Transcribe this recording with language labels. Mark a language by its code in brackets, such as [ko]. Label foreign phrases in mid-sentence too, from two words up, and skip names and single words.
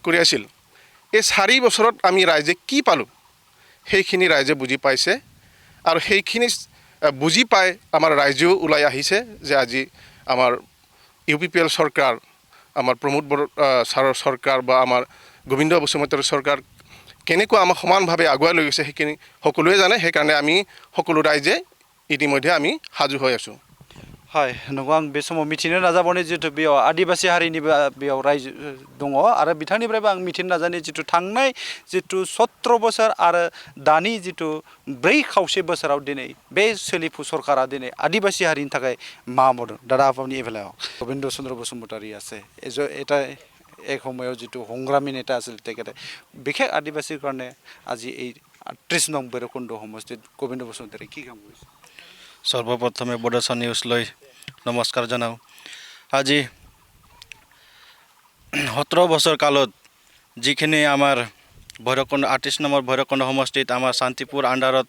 [as] কৰি আছিল এই 4 বছৰত আমি ৰাইজে কি পালোঁ সেইখিনি ৰাইজে বুজি পাইছে আৰু সেইখিনি বুজি পাই আমাৰ ৰাইজেও ওলাই আহিছে যে আজি আমাৰ UPPL চৰকাৰ আমাৰ প্ৰমোদ বড়ো ছাৰৰ চৰকাৰ বা আমাৰ গোবিন্দ বসুমতাৰীৰ চৰকাৰ কেনেকুৱা আমাক সমানভাৱে আগুৱাই লৈ গৈছে সেইখিনি সকলোৱে জানে সেইকাৰণে আমি সকলো ৰাইজে ইতিমধ্যে আমি সাজু হৈ আছোঁ [brx] হয় नंगौ आं बे समाव मिथिनो नाजाबावनि जितु बेयाव आदिबासि हारिनि बेयाव रायजो दङ आरो बिथांनिफ्रायबो आं मिथिनो नाजानि जितु थांनाय जितु 17 बोसोर आरो दानि जितु 4 खावसे बोसोराव दिनै बे सोलिफु सरकारा दिनै आदिबासि हारिनि थाखाय मा मावदों दादा आपनि एभेलायाव [as] গোবিন্দ চন্দ্ৰ বসুমতাৰী আছে এটা এক সময়ত যিটো সংগ্ৰামী নেতা আছিল তেখেতে বিশেষ আদিবাসীৰ কাৰণে আজি এই 38 নং ভৈৰৱকুণ্ড সমষ্টিত গোবিন্দ বসুমতাৰী কি কাম কৰিছে সৰ্বপ্ৰথমে বড়োচা নিউজলৈ নমস্কাৰ জনাওঁ আজি 17 বছৰ কালত যিখিনি আমাৰ ভৈৰৱকুণ্ড 38 নম্বৰ ভৈৰৱকুণ্ড সমষ্টিত আমাৰ শান্তিপুৰ আণ্ডাৰত